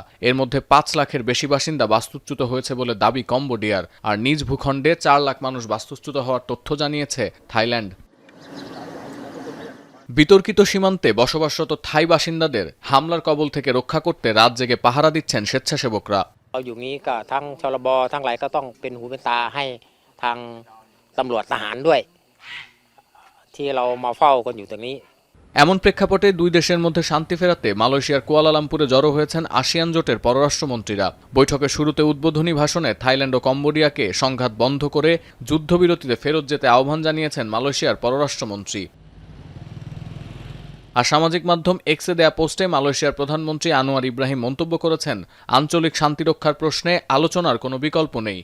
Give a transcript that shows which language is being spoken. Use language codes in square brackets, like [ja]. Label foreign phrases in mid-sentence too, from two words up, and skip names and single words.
[bn] এর মধ্যে ৫ লাখের বেশি বাসিন্দা বাস্তুচ্যুত হয়েছে বলে দাবি কম্বোডিয়ার। আর নিজ ভূখণ্ডে ৪ লাখ মানুষ বাস্তুচ্যুত হওয়ার তথ্য জানিয়েছে থাইল্যান্ড। বিতর্কিত সীমান্তে বসবাসরত থাই বাসিন্দাদের হামলার কবল থেকে রক্ষা করতে রাত জেগে পাহারা দিচ্ছেন স্বেচ্ছাসেবকরা। [th] เราอยู่นี้ก็ทั้งชลบทั้งหลายก็ต้องเป็นหูเป็นตาให้ทางตำรวจทหารด้วยที่เรามาเฝ้ากันอยู่ตรงนี้ [bn] এমন প্রেক্ষাপটে দুই দেশের মধ্যে শান্তি ফেরাতে মালয়েশিয়ার কুয়ালালামপুরে জড়ো হয়েছেন আসিয়ান জোটের পররাষ্ট্রমন্ত্রীরা। বৈঠকের শুরুতে উদ্বোধনী ভাষণে থাইল্যান্ড ও কম্বোডিয়াকে সংঘাত বন্ধ করে যুদ্ধবিরতিতে ফেরত যেতে আহ্বান জানিয়েছেন মালয়েশিয়ার পররাষ্ট্রমন্ত্রী। আর সামাজিক মাধ্যম এক্সে দেয়া পোস্টে মালয়েশিয়ার প্রধানমন্ত্রী আনোয়ার ইব্রাহিম মন্তব্য করেছেন, আঞ্চলিক শান্তিরক্ষার প্রশ্নে আলোচনার কোনো বিকল্প নেই।